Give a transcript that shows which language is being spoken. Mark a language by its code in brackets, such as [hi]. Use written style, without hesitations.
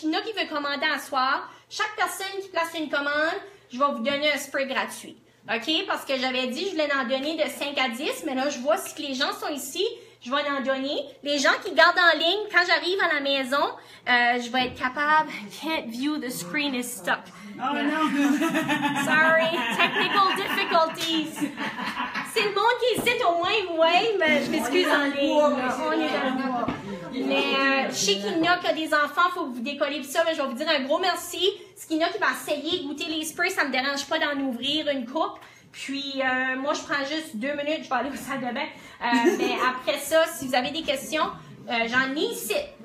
[fr] Il y en a qui veulent commander à soir. Chaque personne qui place une commande, je vais vous donner un spray gratuit. OK? Parce que j'avais dit, je voulais en donner de 5 à 10, mais là, je vois si les gens sont ici, je vais en donner. Les gens qui gardent en ligne, quand j'arrive à la maison, je vais être capable. [en] Can't view, the screen is stuck. [fr] Oh non! [en] Sorry, technical difficulties. [fr] C'est le monde qui est ici au moins, mais je m'excuse en ligne. On est dans le bois. Mais je sais qu'il y en a qui ont des enfants, il faut que vous décollez tout ça, mais je vais vous dire un gros merci. Ce qu'il y en a qui va essayer de goûter les sprays, ça me dérange pas d'en ouvrir une coupe. Puis, moi, je prends juste 2 minutes, je vais aller au salle de bain. Mais après ça, si vous avez des questions, j'en ai ici.